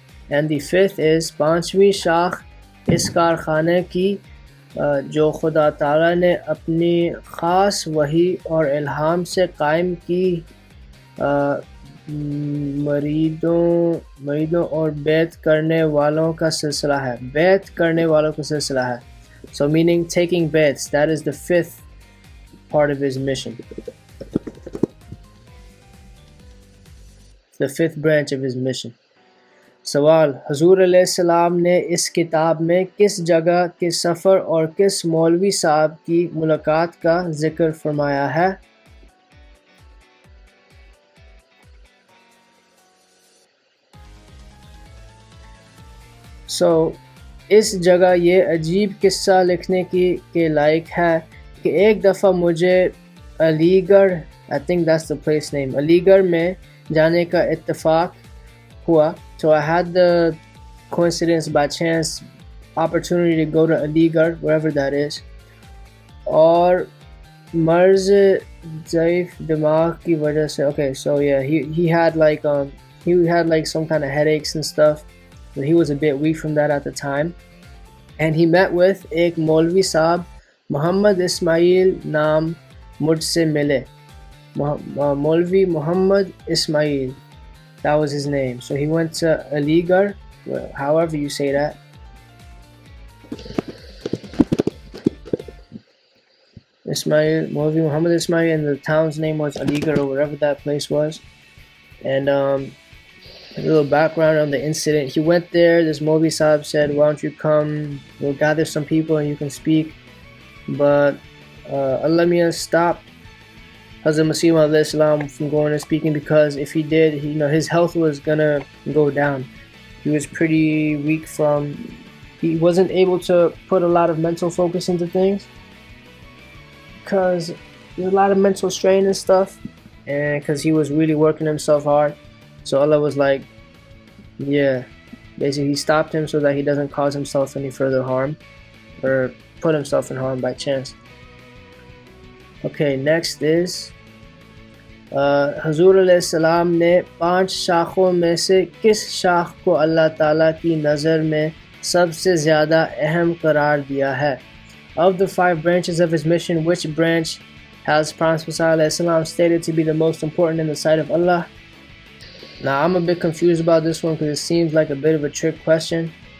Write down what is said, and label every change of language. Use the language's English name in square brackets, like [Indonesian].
[English] And the fifth is [Hindi] पांचवी शाख इस कारखाने की जो खुदा ताला ने अपनी ख़ास वही और इल्हाम से कायम की मरीदों और बैत करने वालों का सिलसिला है. बैत करने वालों का सिलसिला है. [English] So meaning taking bets. That is the fifth part of his mission. The fifth branch of his mission. [Hindi] सवाल, हुज़ूर अलैहिस्सलाम ने इस किताब में किस जगह के सफ़र और किस मौलवी साहब की मुलाकात का ज़िक्र फरमाया है? So इस जगह ये अजीब किस्सा लिखने के लायक है कि एक दफ़ा मुझे Aligarh, [English] I think that's the place name, [Hindi] Aligarh में जाने का इत्तेफाक हुआ. [English] So I had the coincidence by chance opportunity to go to Aligarh, wherever that is. [Hindi] और मर्ज़ ज़ईफ़ दिमाग की वजह से, [English] okay, so yeah, he had like some kind of headaches and stuff. But he was a bit weak from that at the time. And he met with [Hindi] एक मौलवी साहब मोहम्मद इस्माइल नाम मुझसे मिले. [English] Maulvi Muhammad Ismail, that was his name. So he went to Aligarh, however you say that. Ismail, Maulvi Muhammad Ismail, and the town's name was Aligarh or whatever that place was. And a little background on the incident. He went there, this Maulvi Sahib said, why don't you come, we'll gather some people and you can speak. But Allah Mian stopped Hazrat Masih Maud Islam from going and speaking, because if he did, his health was gonna go down. He was pretty weak he wasn't able to put a lot of mental focus into things because there's a lot of mental strain and stuff, and because he was really working himself hard. So Allah was like, yeah, basically he stopped him so that he doesn't cause himself any further harm or put himself in harm by chance. Okay, next is [Hindi] हुज़ूर अलैहिस्सलाम ने 5 शाखों में से किस शाख को अल्लाह ताला की नज़र में सबसे ज़्यादा अहम करार दिया है? [English] Of the 5 branches of his mission, which branch has Prophet ﷺ stated to be the most important in the sight of Allah? Now I'm a bit confused about this one because it seems like a bit of a trick question.